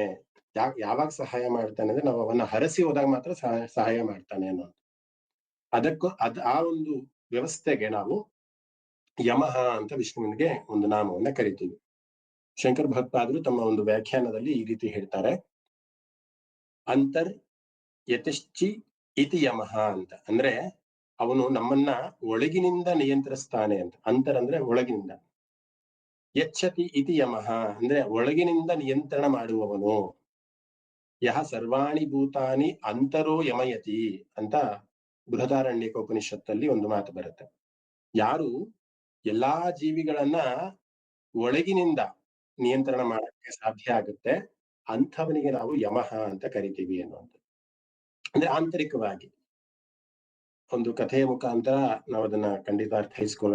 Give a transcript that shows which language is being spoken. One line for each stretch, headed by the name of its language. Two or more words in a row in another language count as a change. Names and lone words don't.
Kannada: ಯಾವಾಗ ಸಹಾಯ ಮಾಡ್ತಾನೆ ಅಂದ್ರೆ ನಾವು ಅವನ್ನ ಹರಸಿ ಹೋದಾಗ ಮಾತ್ರ ಸಹಾಯ ಮಾಡ್ತಾನೆ ಅನ್ನೋದು. ಅದಕ್ಕೂ ಆ ಒಂದು ವ್ಯವಸ್ಥೆಗೆ ನಾವು ಯಮಃ ಅಂತ ವಿಷ್ಣುವಿನಿಗೆ ಒಂದು ನಾಮವನ್ನ ಕರಿತೀವಿ. ಶಂಕರ ಭಗವತ್ಪಾದರು ತಮ್ಮ ಒಂದು ವ್ಯಾಖ್ಯಾನದಲ್ಲಿ ಈ ರೀತಿ ಹೇಳ್ತಾರೆ,
Sanskrit: ಅಂತರ್ ಯತಿಶ್ಚಿ ಇತಿ ಯಮಃ
Kannada: ಅಂತ. ಅಂದ್ರೆ ಅವನು ನಮ್ಮನ್ನ ಒಳಗಿನಿಂದ ನಿಯಂತ್ರಿಸ್ತಾನೆ ಅಂತ. ಅಂತರ್ ಅಂದ್ರೆ ಒಳಗಿನಿಂದ.
Sanskrit: ಯಚ್ಛತಿ ಇತಿ ಯಮಃ
Kannada: ಅಂದ್ರೆ ಒಳಗಿನಿಂದ ನಿಯಂತ್ರಣ ಮಾಡುವವನು.
Sanskrit: ಯಹ ಸರ್ವಾಣಿ ಭೂತಾನಿ ಅಂತರೋ ಯಮಯತಿ
Kannada: ಅಂತ ಬೃಹದಾರಣ್ಯಕ ಉಪನಿಷತ್ತಲ್ಲಿ ಒಂದು ಮಾತು ಬರುತ್ತೆ. ಯಾರು ಎಲ್ಲಾ ಜೀವಿಗಳನ್ನ ಒಳಗಿನಿಂದ ನಿಯಂತ್ರಣ ಮಾಡಕ್ಕೆ ಸಾಧ್ಯ ಆಗುತ್ತೆ ಅಂಥವನಿಗೆ ನಾವು ಯಮಃ ಅಂತ ಕರಿತೀವಿ ಅನ್ನುವಂಥದ್ದು. ಅಂದ್ರೆ ಆಂತರಿಕವಾಗಿ ಒಂದು ಕಥೆಯ ಮುಖಾಂತರ ನಾವು ಅದನ್ನ ಖಂಡಿತ ಅರ್ಥೈಸ್ಕೊಳ್ಳೋಣ.